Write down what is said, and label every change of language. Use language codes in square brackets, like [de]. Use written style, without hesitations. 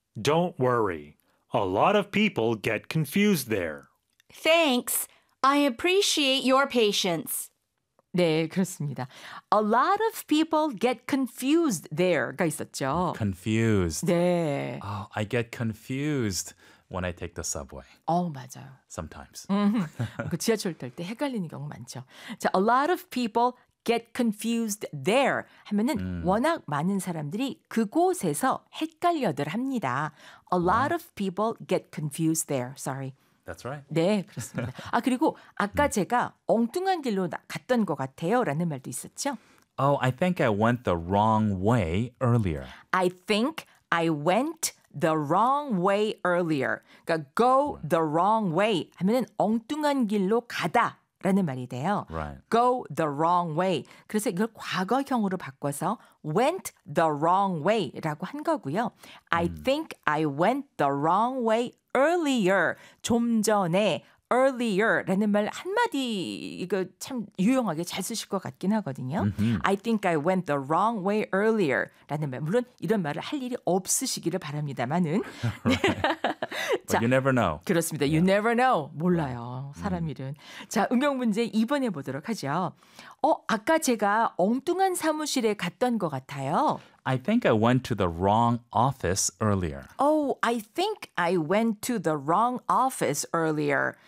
[en] Don't worry. A lot of people get confused there. Thanks. I appreciate your patience. [ko] 네, 그렇습니다. [en] A lot of people get confused there가 [ko] 있었죠. [en] Confused. [ko] 네. [en] Oh, I get confused when I take the subway. [ko] 맞아요. [en] Sometimes. [ko] 그 지하철 탈 때 헷갈리는 경우 많죠. 자, [en] a lot of people get confused there [ko] 하면은 워낙 많은 사람들이 그곳에서 헷갈려들 합니다. [en] A lot of people get confused there. Sorry. That's right. [ko] 네, 그렇습니다. 아, 그리고 아까 제가 엉뚱한 길로 갔던 것 같아요 라는 말도 있었죠. [en] Oh, I think I went the wrong way earlier. I think I went the wrong way earlier. [ko] 그러니까 go the wrong way 하면은 엉뚱한 길로 가다 라는 말이 돼요. [en] Right. Go the wrong way. [ko] 그래서 이걸 과거형으로 바꿔서 [en] went the wrong way [ko] 라고 한 거고요. [en] I think I went the wrong way earlier. [ko] 좀 전에 earlier 라는 말 한마디 이거 참 유용하게 잘 쓰실 것 같긴 하거든요. [en] Mm-hmm. I think I went the wrong way earlier [ko] 라는 말. 물론 이런 말을 할 일이 없으시기를 바랍니다만은. [en] Right. 자, But you never know. [ko] 그렇습니다. [en] Yeah. You never know. [ko] 몰라요. 사람 일은. 자, 응용 문제 2번 해보도록 하죠. 아까 제가 엉뚱한 사무실에 갔던 것 같아요. [en] I think I went to the wrong office earlier. Oh, I think I went to the wrong office earlier.